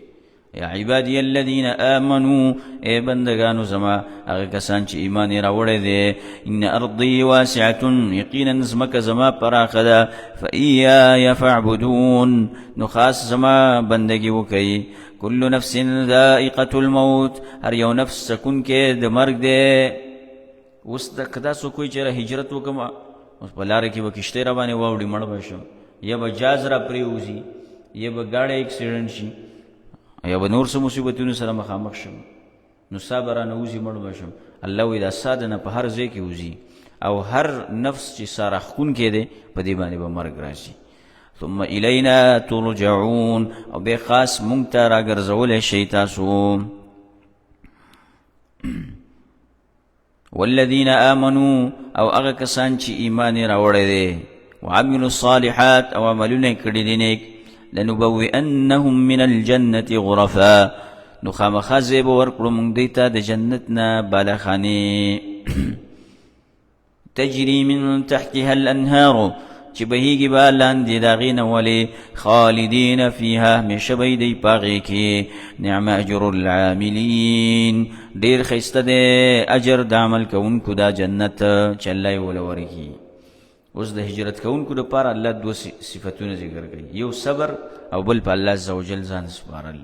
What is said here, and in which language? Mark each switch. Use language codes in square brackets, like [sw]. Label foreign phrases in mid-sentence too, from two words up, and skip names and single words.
[ar] یا عبادی الذین آمنوا، [ps] ای بندگانو زما هغه کسان چې ایمان یې راوړی دی، [ar] ان ارضی واسعة، [ps] یقینا ځمکه زما پراخه ده، [ar] فایای فاعبدون، [ps] نو خاص زما بندگی وکئ. [ar] کل نفس ذائقة الموت، [ps] هر یو نفس سکون کې د مرګ دی. اوس که دا څوک وایي چې هجرت وکړم اوس په لاره کې به کشتۍ را باندې واوړي مړ به شم، یا به جاز را پرېوځي، یا به ګاډی اکسیډنټ شي، یا به نور څه مصیبتونو سره مخامخ شم، نو سا به رانه وځي مړ به شم. الله وایي دا سا د نه په هر ځای کې وځي، او هر نفس چې سا راښکونکی دی په دې باندې به مرګ راشي. [ar] ثم الینا ترجعون، [ps] او بیا خاص مونږ ته راګرځولی شئ تاسو. [ar] والذین آمنوا، [ps] او هغه کسان چې ایمان یې راوړی دی، [ar] وعملوا الصالحات، [ps] او عملونه یې کړي دي نیک، [ar] لنبوئنهم من الجنة غرفا، [ps] نو خامخا ځای به ورکړو موږ دوی ته د جنت نه بالاخانې. [ar] تجري من تحتها الانهار، [ps] چې بهیږي به لاندې د هغې نه ولې، [ar] خالدین فیها، [ps] همیشه به دی په هغې کې. [ar] نعم اجر العاملین، [ps] ډېر ښایسته دی اجر د عمل کوونکو دا جنت چې الله یې وله ورکړي. اوس د هجرت کوونکو دپاره الله دوه صفتونه ذکر کوي، یو صبر او بل په الله عز وجل ځان سپارل.